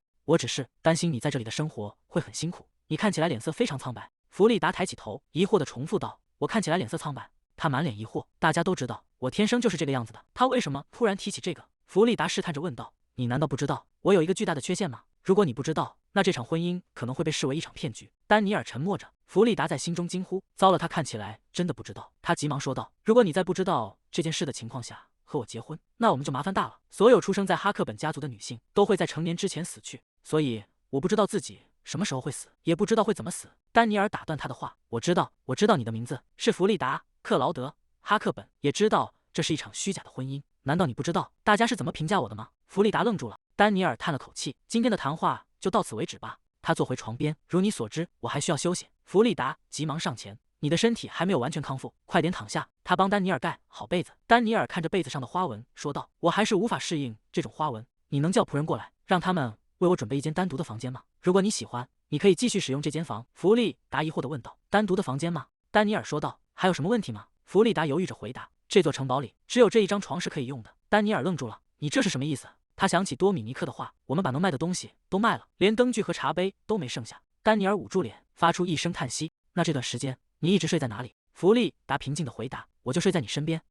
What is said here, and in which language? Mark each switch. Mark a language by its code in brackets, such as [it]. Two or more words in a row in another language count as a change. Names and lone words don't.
[zh] 我只是擔心你在這裡的生活會很辛苦。你看起來臉色非常蒼白。” 弗利達抬起頭，疑惑地重複道：“我看起來臉色蒼白？” 他滿臉疑惑：“大家都知道我天生就是這個樣子的，他為什麼突然提起這個？” 弗利達試探着問道：“你難道不知道我有一個巨大的缺陷嗎？如果你不知道，那這場婚姻可能會被視為一場騙局。” 丹尼爾沉默着，弗利達在心中驚呼：“糟了，他看起來真的不知道。” 他急忙說道：“如果你在不知道這件事的情況下和我結婚，那我們就麻煩大了。所有出生在哈克本家族的女性都會在成年之前死去，所以我不知道自己什麼時候會死，也不知道會怎麼死。” 丹尼爾打斷他的話：“我知道你的名字是弗利達·克勞德·哈克本，也知道這是一場虛假的婚姻。難道你不知道大家是怎麼評價我的嗎？” 弗利達愣住了。丹尼爾嘆了口氣：“今天的談話就到此為止吧。” 他坐回床邊：“如你所知，我還需要休息。”弗利達急忙上前：“你的身體還沒有完全康復，快點躺下。” 他幫丹尼爾蓋好被子。丹尼爾看着被子上的花紋，說道：“我還是無法適應這種花紋。你能叫僕人過來，讓他們為我準備一間單獨的房間嗎？如果你喜歡，你可以繼續使用這間房。弗利達疑惑地問道。單獨的房間嗎？丹尼爾說道。還有什麼問題嗎？弗利達猶豫着回答。這座城堡裡只有這一張床是可以用的。丹尼爾愣住了。你這是什麼意思？他想起多米尼克的話，我們把能賣的東西都賣了，連燈具和茶杯都沒剩下。丹尼爾捂住臉，發出一聲嘆息。那這段時間你一直睡在哪裡？弗利達平靜地回答。我就睡在你身邊。